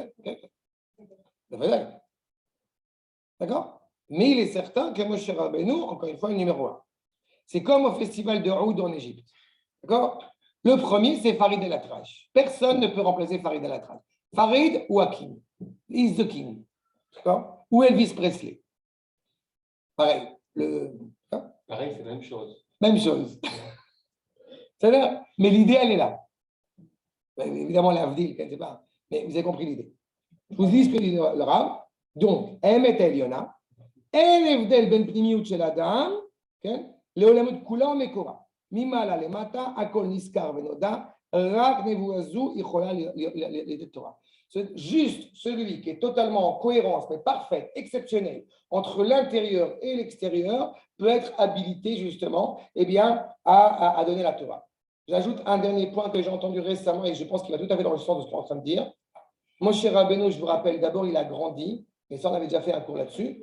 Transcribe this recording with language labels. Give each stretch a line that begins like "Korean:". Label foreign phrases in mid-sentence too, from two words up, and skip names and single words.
French: D'accord? Mais il est certain que Moshe Rabbeinu, encore une fois, est numéro 1. C'est comme au festival de Oud en Égypte. D'accord? Le premier, c'est Farid el-Atrash. Personne ne peut remplacer Farid el-Atrash. Farid ou Hakim.
English: He's the king.
French: D'accord? Ou Elvis Presley. Pareil. Pareil, c'est la même chose. Même chose. C'est-à-dire, mais l'idée, elle est là. Évidemment, l'Avdil, je ne sais pas. Mais vous avez compris l'idée. Je vous dis ce que dit le Rav. Donc,
Hebrew: אמת עליונה, אין הבדל בין פנימיות של אדם, כן? לעולמות כולה ומקורה. ממעלה למטה, הכל נזכר ונודע, רק נבואה זו יכולה להיות תורה.
French: Juste celui qui est totalement en cohérence, mais parfaite, exceptionnelle, entre l'intérieur et l'extérieur, peut être habilité justement eh bien, à donner la Torah. J'ajoute un dernier point que j'ai entendu récemment et je pense qu'il va tout à fait dans le sens de ce qu'on est en train de dire. Moshe Rabbeinu, je vous rappelle, d'abord, il a grandi, et ça, on avait déjà fait un cours là-dessus.